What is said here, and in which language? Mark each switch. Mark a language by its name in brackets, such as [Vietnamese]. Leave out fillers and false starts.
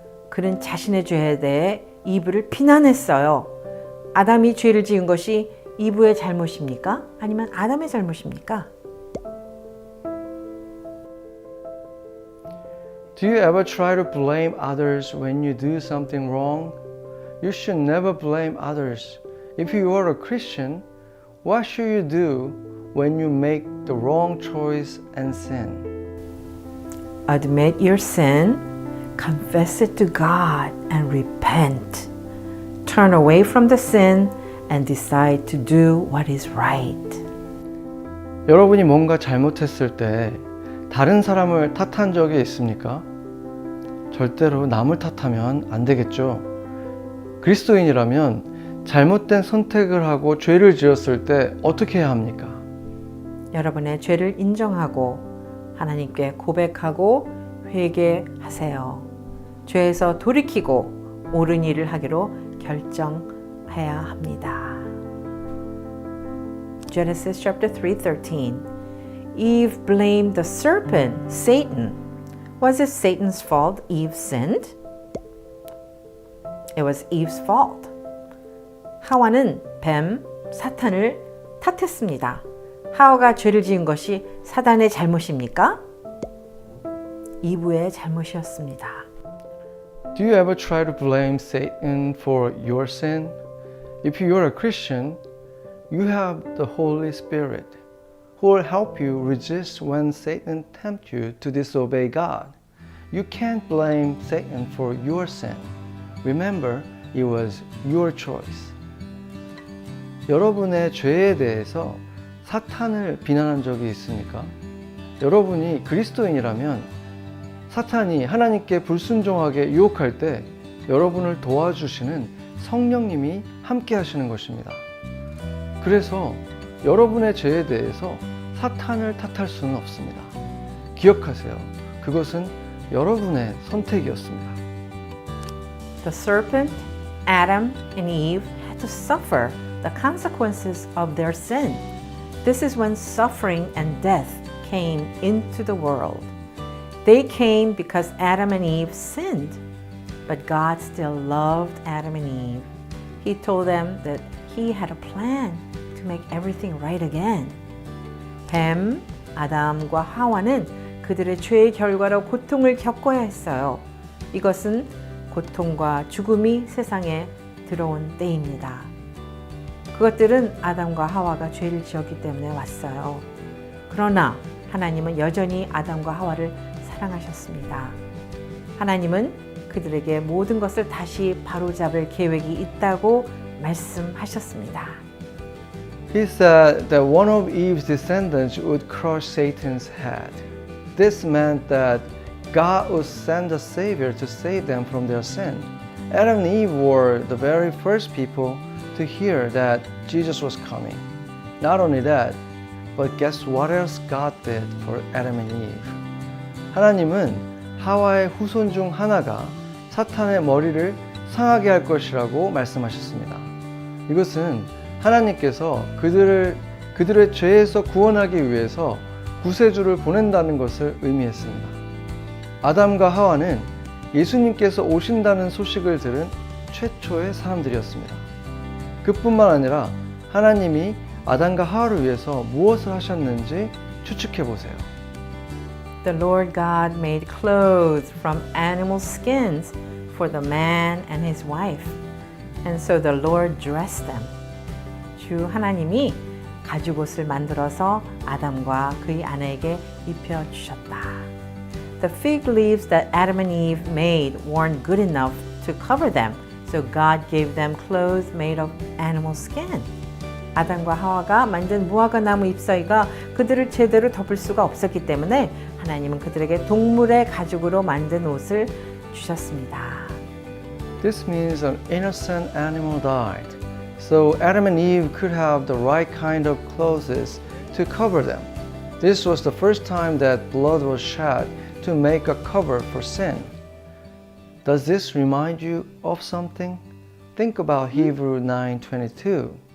[Korean] 그는 자신의 죄에 대해 이브를 비난했어요. 아담이 죄를 지은 것이 이브의 잘못입니까? 아니면 아담의 잘못입니까? [English] Do you ever try to blame others when you do something wrong? You should never blame others. If you are a Christian, what should you do when you make the wrong choice and sin? Admit your sin, confess it to God, and repent. Turn away from the sin and decide to do what is right. [Korean] 여러분이 뭔가 잘못했을 때 다른 사람을 탓한 적이 있습니까? 절대로 남을 탓하면 안 되겠죠. 그리스도인이라면 잘못된 선택을 하고 죄를 지었을 때 어떻게 해야 합니까? 여러분의 죄를 인정하고 하나님께 고백하고 회개하세요. 죄에서 돌이키고 옳은 일을 하기로 결정해야 합니다. [English] Genesis chapter 3:13. Eve blamed the serpent, Satan. Was it Satan's fault Eve sinned? It was Eve's fault. [Korean] 하와는 뱀, 사탄을 탓했습니다. 하와가 죄를 지은 것이 사단의 잘못입니까? 이브의 잘못이었습니다. [English] Do you ever try to blame Satan for your sin? If you are a Christian, you have the Holy Spirit who will help you resist when Satan tempts you to disobey God. you can't blame Satan for your sin. Remember, it was your choice. [Korean] 여러분의 죄에 대해서 사탄을 비난한 적이 있습니까? 여러분이 그리스도인이라면 사탄이 하나님께 불순종하게 유혹할 때 여러분을 도와주시는 성령님이 함께 하시는 것입니다. 그래서 여러분의 죄에 대해서 사탄을 탓할 수는 없습니다. 기억하세요. 그것은 여러분의 선택이었습니다. [English] The serpent, Adam, and Eve had to suffer the consequences of their sin. This is when suffering and death came into the world. They came because Adam and Eve sinned, but God still loved Adam and Eve. He told them that He had a plan to make everything right again. [Korean] 뱀, 아담과 하와는 그들의 죄의 결과로 고통을 겪어야 했어요. 이것은 고통과 죽음이 세상에 들어온 때입니다. 그것들은 아담과 하와가 죄를 지었기 때문에 왔어요. 그러나 하나님은 여전히 아담과 하와를 사랑하셨습니다. 하나님은 그들에게 모든 것을 다시 바로잡을 계획이 있다고 말씀하셨습니다. [English] He said that one of Eve's descendants would crush Satan's head. This meant that God would send a Savior to save them from their sin. Adam and Eve were the very first people to hear that Jesus was coming. Not only that, but guess what else God did for Adam and Eve? [Korean] 하나님은 하와의 후손 중 하나가 사탄의 머리를 상하게 할 것이라고 말씀하셨습니다. 이것은 하나님께서 그들의 죄에서 구원하기 위해서 구세주를 보낸다는 것을 의미했습니다. 아담과 하와는 예수님께서 오신다는 소식을 들은 최초의 사람들이었습니다. 그뿐만 아니라 하나님이 아담과 하와를 위해서 무엇을 하셨는지 추측해 보세요. [English] The Lord God made clothes from animal skins for the man and his wife. And so the Lord dressed them. [Korean] 주 하나님이 가죽옷을 만들어서 아담과 그의 아내에게 입혀 주셨다. [English] The fig leaves that Adam and Eve made weren't good enough to cover them, so God gave them clothes made of animal skin. [Korean] 아담과 하와가 만든 무화과 나무 잎사귀가 그들을 제대로 덮을 수가 없었기 때문에 하나님은 그들에게 동물의 가죽으로 만든 옷을 주셨습니다. [English] This means an innocent animal died, so Adam and Eve could have the right kind of clothes to cover them. This was the first time that blood was shed to make a cover for sin. Does this remind you of something? Think about Hebrews 9:22.